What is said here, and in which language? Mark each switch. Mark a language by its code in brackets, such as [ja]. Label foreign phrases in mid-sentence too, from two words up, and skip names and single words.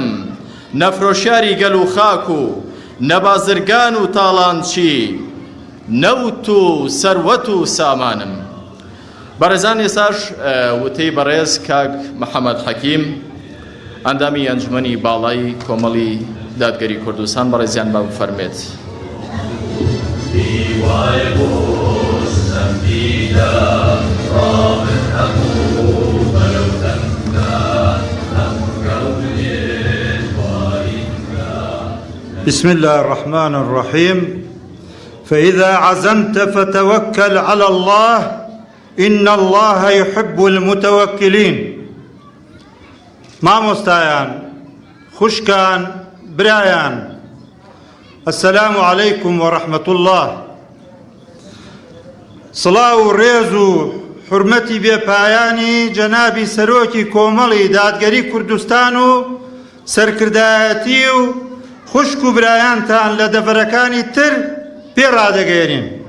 [ckb] نەفرۆشیاری گەل و خاک و نەبازرگان و تاڵانچی، نەوت و سەروەت و سامانم. بەڕێزان ئێساش وتەی بەڕێز کاک محەممەد حەکیم، ئەندامی ئەنجومەنی باڵای کۆمەڵی دادگەری کوردستان، بەڕێزیان بە بفەرمێت. [ar] بسم الله الرحمن الرحيم. فإذا عزمت فتوكل على الله إن الله يحب المتوكلين. [ckb] مامۆستایان، خوشکان، برایان، [ar] السلام عليكم ورحمة الله. [ckb] سڵاو و ڕێز و حورمەتی بێپایانی جەنابی سەرۆکی کۆمەڵی دادگەری کوردستان و سەرکردایەتی و خوشک و برایانتان لە دەڤەرەکانی تر پێڕادەگەێنین.